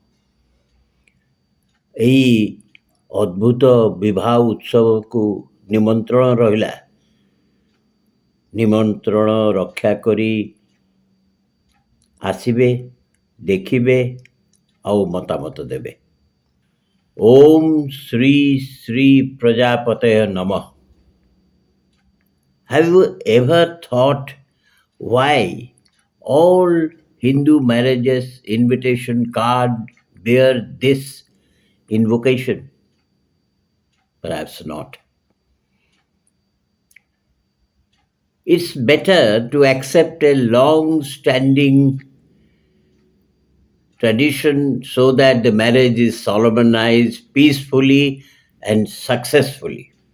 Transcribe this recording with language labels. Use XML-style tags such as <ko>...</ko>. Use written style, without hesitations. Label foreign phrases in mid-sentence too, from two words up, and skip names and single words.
<or>ଏହି ଅଦ୍ଭୁତ ବିବାହ ଉତ୍ସବକୁ ନିମନ୍ତ୍ରଣ ରହିଲା। ନିମନ୍ତ୍ରଣ ରକ୍ଷା କରି ଆସିବେ, ଦେଖିବେ ଆଉ ମତାମତ ଦେବେ।</or> <sa>ଓମ୍ ଶ୍ରୀ ଶ୍ରୀ ପ୍ରଜାପତୟ ନମଃ।</sa> <en>Have you ever thought why all Hindu marriages invitation card bear this invocation? Perhaps not. It's better to accept a long-standing tradition so that the marriage is solemnized peacefully and successfully.</en>